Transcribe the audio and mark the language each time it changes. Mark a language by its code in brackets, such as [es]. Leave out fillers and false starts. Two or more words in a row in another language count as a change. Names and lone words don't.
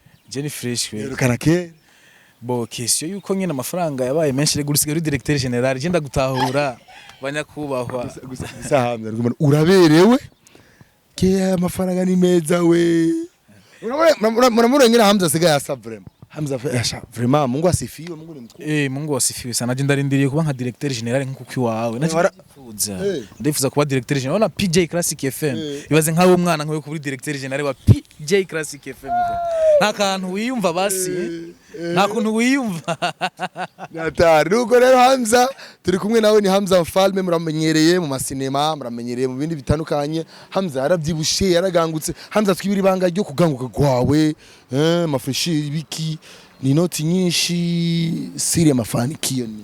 [rn] Jenny Fresh we kanake bo question yuko nyine amafaranga yabaye menshi gusigaye [fr] directeur general [rn] je ndagutahura banyakubahwa gusa Hamza uraberewe ke amafaranga ni meza we muramurengera Hamza sigaye asa vraiment Hamza yasha vraiment [sw] Mungu asifiwe Mungu ni mkuu Mungu asifiwe sana [rn] je ndarindiriye kuba nka [fr] directeur general [rn] nkuko wawe ndifuza kuba [fr] directeur general [rn] na PJ Classic FM ibaze nkawe umwana nkawe kuri [fr] directeur general [rn] wa PJ Classic FM nta kantu wiyumva basi nta kuntu wiyumva natari uko rero Hamza turi kumwe nawe ni Hamza Mfalme muramenyereye mu masinema muramenyereye mu bindi bitandukanye Hamza yarabyibushe yaragangutse Hamza twibiri banga ryo kuganguka gwawe mafreshi ibiki ni noti nyinshi [sw] siri amafanikio ni